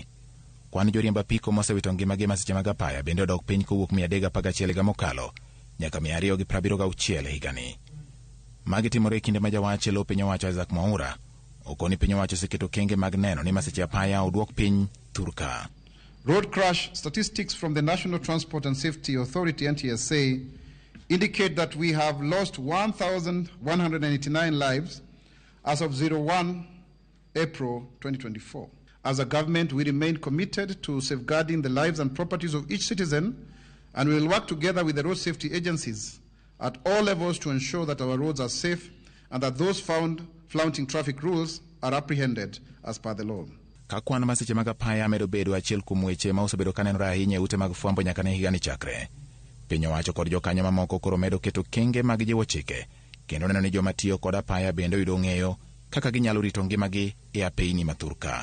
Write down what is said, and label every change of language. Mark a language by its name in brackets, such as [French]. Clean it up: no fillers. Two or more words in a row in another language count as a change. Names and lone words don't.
[Luo (Kenya and Tanzania)] Kwan joriemb apiko ma osewito ngimagi e masiche mag apaya bende odok piny kowuok 311 higa mokalo nyaka 276 higa ni. Magi timore e kinde ma jawach e lo piny owacho Isaac Mwaura okoni piny owacho oseketo kenge mag neno ni masiche apaya oduok piny thurka. [English] Road crash statistics from the National Transport and Safety Authority NTSA indicate that we have lost 1,189 lives as of 01 April 2024. As a government, we remain committed to safeguarding the lives and properties of each citizen, and we will work together with the road safety agencies at all levels to ensure that our roads are safe and that those found flouting traffic rules are apprehended as per the law. [Luo (Kenya and Tanzania)] Ka kwan masiche mag apaya medo bedo achiel kuom weche ma osebedo ka nenore ahinya e ute mag fwambo nyaka ne higa ni chakre, piny owacho kod jokanyo mamoko koro medo keto kenge mag jiwo chike kendo neno ni joma tiyo kod apaya bende yudo ng'eyo kaka ginyalo rito ngimagi e apeyni ma thurka.